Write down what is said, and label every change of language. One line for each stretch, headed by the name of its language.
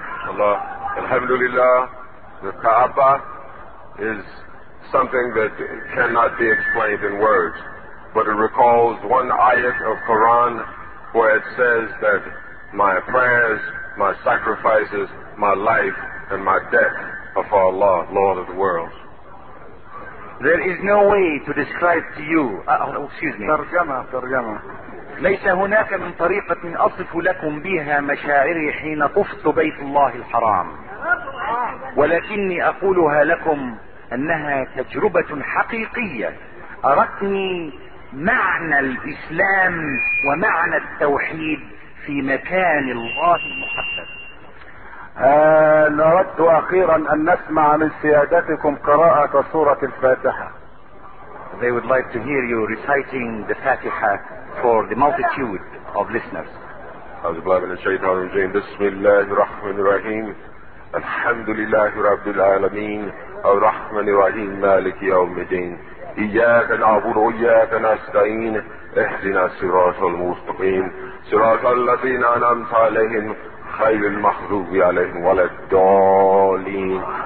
English: Allah, alhamdulillah, the Kaaba is something that cannot be explained in words, but it recalls one ayat of Quran where it says that my prayers, my sacrifices, my life, and my death before Allah, Lord of the worlds. There is no way to describe to you. Excuse me.
Arabic: ترجمة. ليس هناك من طريقة أصف لكم بها مشاعري حين طفت بيت الله الحرام. ولكني أقولها لكم أنها تجربة حقيقية أرتني معنى الإسلام ومعنى التوحيد في مكان الله المحدد. نود أخيرا أن نسمع من سيادتكم قراءة سورة الفاتحة.
English: They would like to hear you reciting the Fatiha for the multitude of listeners.
Arabic: أعوذ بالله من الشيطان الرجيم. بسم الله الرحمن الرحيم. الحمد لله رب العالمين. الرحمن الرحيم مالك يوم الدين. إياك نعبد وإياك نستعين. اهدنا الصراط المستقيم. صراط الذين أنعمت عليهم خير المخلوق عليهم ولا الضالين.